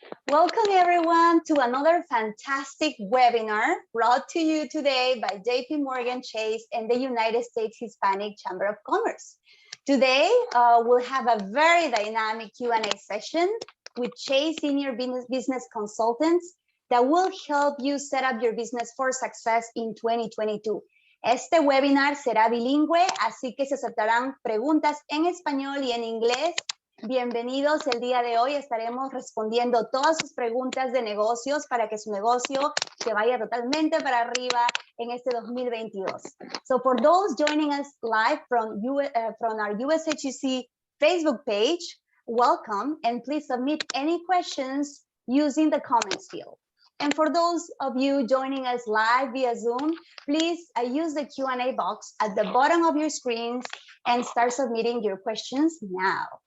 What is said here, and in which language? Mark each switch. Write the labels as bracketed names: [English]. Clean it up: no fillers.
[English] Welcome everyone to another fantastic webinar brought to you today by JPMorgan Chase and the United States Hispanic Chamber of Commerce. Today, we'll have a very dynamic Q&A session with Chase Senior Business Consultants that will help you set up your business for success in 2022. [Spanish] Este webinar será bilingüe, así que se aceptarán preguntas en español y en inglés. Bienvenidos, el día de hoy estaremos respondiendo todas sus preguntas de negocios para que su negocio se vaya totalmente para arriba en este 2022. [English] So for those joining us live from our USHEC Facebook page, welcome and please submit any questions using the comments field. And for those of you joining us live via Zoom, please use the Q&A box at the bottom of your screens and start submitting your questions now.